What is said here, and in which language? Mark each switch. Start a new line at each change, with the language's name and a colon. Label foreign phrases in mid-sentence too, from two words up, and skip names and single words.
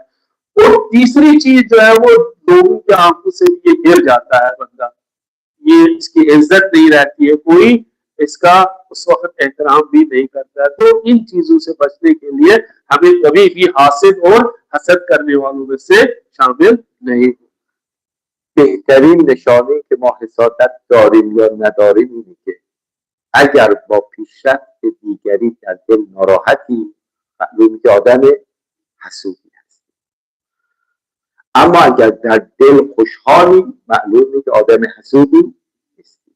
Urdu: اور تیسری چیز جو ہے وہ لوگوں کی آنکھوں سے یہ گر جاتا ہے بندہ، یہ اس کی عزت نہیں رہتی ہے، کوئی اس کا اس وقت احترام بھی نہیں کرتا ہے. تو ان چیزوں سے بچنے کے لیے ہمیں کبھی بھی حاسد اور حسد کرنے والوں میں سے شامل نہیں.
Persian: بهترین نشانه که ما حسادت داریم یا نداریم اینه که اگر با پیشرفت دیگری در دل ناراحتی، معلومه که آدم حسودی هستی. اما اگر در دل خوشحالی، معلومه که آدم حسودی نیستی.